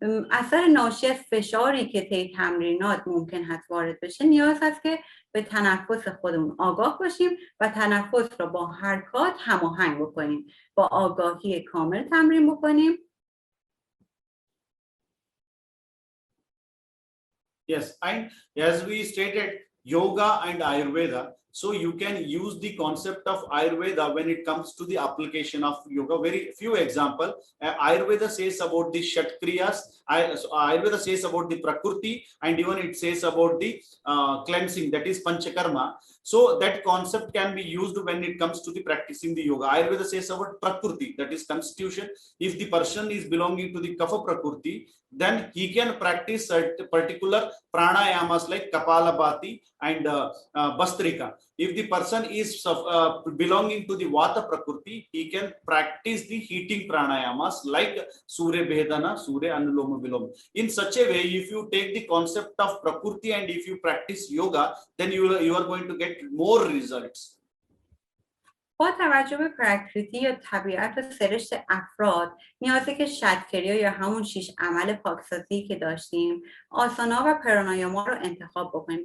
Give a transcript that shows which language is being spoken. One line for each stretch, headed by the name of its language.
Persian: اثر ناشی از فشاری که طی تمرینات ممکن هست وارد بشه، نیاز هست که به تنفس خودمون آگاه باشیم و تنفس را با حرکات هماهنگ بکنیم. با آگاهی کامل تمرین بکنیم.
English: Yes, and as we stated, yoga and Ayurveda. So you can use the concept of Ayurveda when it comes to the application of yoga. Very few example. Ayurveda says about the Shat Kriyas. Ayurveda says about the Prakriti, and even it says about the cleansing, that is Panchakarma. So that concept can be used when it comes to the practicing the yoga. Ayurveda says about Prakriti, that is constitution. If the person is belonging to the Kapha Prakriti, then he can practice particular pranayamas like Kapalabhati and Bastrika. If the person is belonging to the Vata Prakriti, he can practice the heating pranayamas like Surya Bhedana, Surya Anuloma Viloma. In such a way, if you take the concept of Prakriti and if you practice yoga, then you are going to get more results.
Persian: با توجه به پراکریتی یا طبیعت و سرشت افراد، نیازه که شتکریا یا همون 6 عمل پاکسازی که داشتیم، آسانا و پرانایاما رو انتخاب بکنیم.